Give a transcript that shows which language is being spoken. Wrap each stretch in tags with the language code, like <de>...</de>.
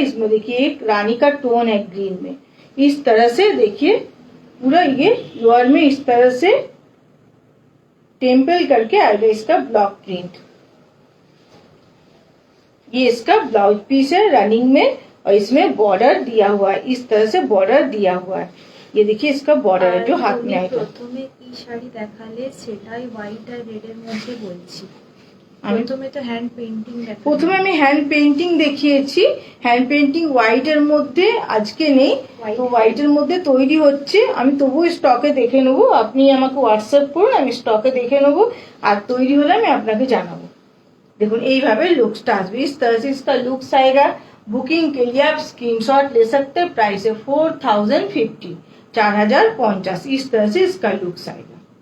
<hi>इसमें देखिए एक रानी का टोन है ग्रीन में। इस तरह से देखिए पूरा ये लोअर में इस तरह से टेम्पल करके आएगा इसका ब्लॉक प्रिंट। ये इसका ब्लाउज पीस है रनिंग में, और इसमें बॉर्डर दिया हुआ है। इस तरह से बॉर्डर दिया हुआ है। ये देखिए इसका बॉर्डर है जो हाथ में आएगा।</hi> <bn>প্রথমে কি শাড়ি দেখালে সেটাই হোয়াইট আর রেড এর মধ্যে বলছি। প্রথমে তো হ্যান্ড পেইন্টিং দেখালাম। প্রথমে আমি হ্যান্ড পেইন্টিং দেখিয়েছি। হ্যান্ড পেইন্টিং হোয়াইট এর মধ্যে আজকে নেই, তো হোয়াইট এর মধ্যে তৈরি হচ্ছে। আমি তবুও স্টকে দেখে নেবো। আপনি আমাকে হোয়াটসঅ্যাপ করুন, আমি স্টকে দেখে নেবো, আর তৈরি হলে আমি আপনাকে জানাবো। देखो এইভাবে लुक्सটা আসবে।</bn> <hi>इस तरह से इसका लुक्स आएगा। बुकिंग के लिए आप स्क्रीनशॉट ले सकते हैं। प्राइस है 4050, 4050। इस तरह से इसका लुक्स आएगा।</hi>